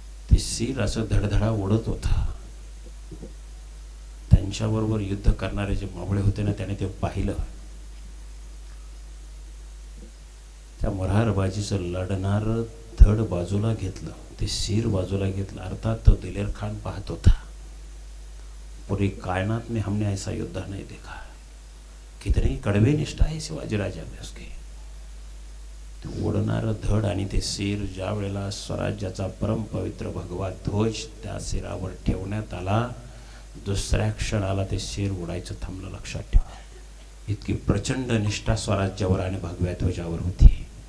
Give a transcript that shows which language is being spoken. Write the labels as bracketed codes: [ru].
[mr] ते शिर असं धडधडा उडत होता. त्यांच्याबरोबर युद्ध करणारे जे मावळे होते ना, त्याने ते पाहिलं. त्या मोरहारबाजीचं लढणार धड बाजूला घेतलं, ते सिर बाजूला घेतलं. अर्थात तो दिलेर खान पाहत होता. [hi] पूरी कायनात में हमने ऐसा योद्धा नहीं देखा. कितनी कड़वे निष्ठा है शिवाजीराजा में उसके. [mr] ओढणार धड आणि ते सिर ज्या वेळेला स्वराज्याचा परम पवित्र भगवा ध्वज त्या सिरावर ठेवण्यात आला, दुसऱ्या क्षणाला ते सिर उडायचं थांबलं. लक्षात ठेवा, इतकी प्रचंड निष्ठा स्वराज्यावर आणि भगव्या ध्वजावर होती.